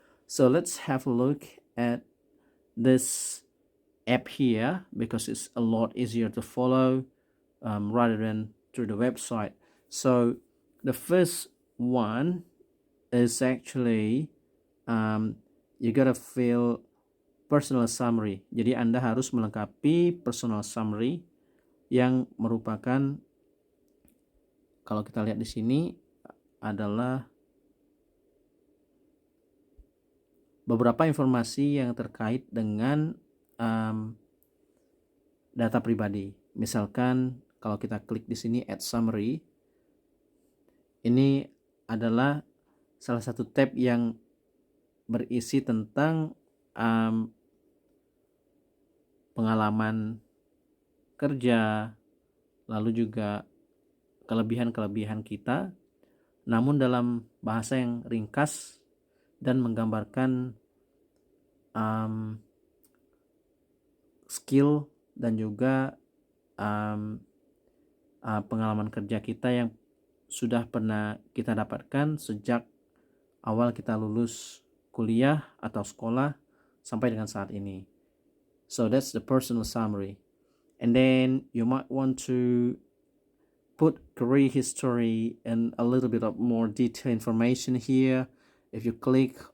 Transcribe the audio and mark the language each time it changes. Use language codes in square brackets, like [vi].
[en] So let's have a look at this app here because it's a lot easier to follow rather than through the website. So the first one is actually you gotta fill personal summary. [id] Jadi Anda harus melengkapi personal summary yang merupakan, kalau kita lihat di sini, adalah beberapa informasi yang terkait dengan data pribadi. Misalkan kalau kita klik di sini add summary, ini adalah salah satu tab yang berisi tentang pengalaman kerja, lalu juga kelebihan-kelebihan kita, namun dalam bahasa yang ringkas dan menggambarkan skill dan juga pengalaman kerja kita yang sudah pernah kita dapatkan sejak awal kita lulus kuliah atau sekolah sampai dengan saat ini. [en] So that's the personal summary. And then you might want to put career history and a little bit of more detailed information here. If you click